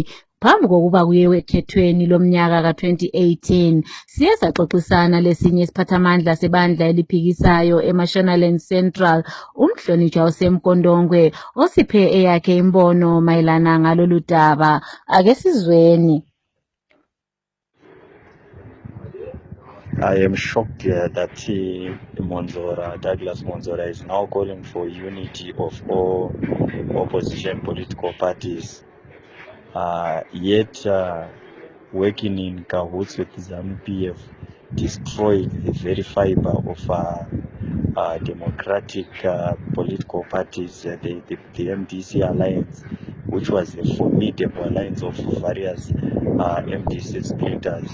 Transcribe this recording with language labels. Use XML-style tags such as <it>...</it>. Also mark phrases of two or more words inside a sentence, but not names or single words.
<nd>Phambi kokuba kuye ekhethweni lomnyaka ka-2018, siye saxoxisana lesinye isiphathamandla sebandla eliphikisayo eMashonaland Central, uMhlonitshwa uSemkondongwe, osiphe eyakhe imbono mayelana ngalolu daba. Ake sizweni.</nd> <en>I am shocked that Douglas Monzora is now calling for unity of all opposition political parties. Yet working in cahoots with ZANU-PF destroyed the very fiber of democratic political parties, the MDC alliance, which was a formidable alliance of various MDC splinters.</en>